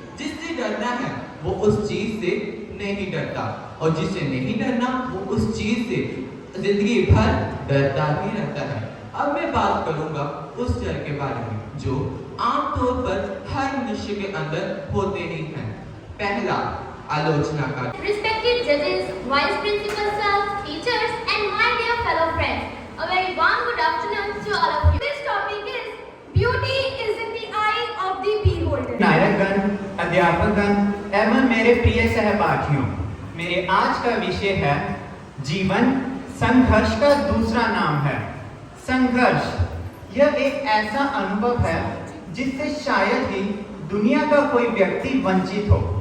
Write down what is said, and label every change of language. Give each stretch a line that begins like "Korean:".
Hindi: जिससे डरना है वो उस चीज से नहीं डरता, और जिससे नहीं डरना वो उस चीज से जिंदगी भर डरता ही रहता है। अब मैं बात करूंगा उस डर के बारे में जो आमतौर पर हर मनुष्य के अंदर होते ही हैं। पहला, आलोचना का।
English: Respected judges, vice principal sir, teachers, and my dear fellow friends, a very warm good afternoon to all of you. This topic is beauty is in the eye of the beholder.
Hindi: नायकगण, अध्यापकगण एवं मेरे प्रिय सहपाठियों, मेरे आज का विषय है जीवन संघर्ष का दूसरा नाम है। संघर्ष यह एक ऐसा अनुभव है जिससे शायद ही दुनिया का कोई व्यक्ति वंचित हो।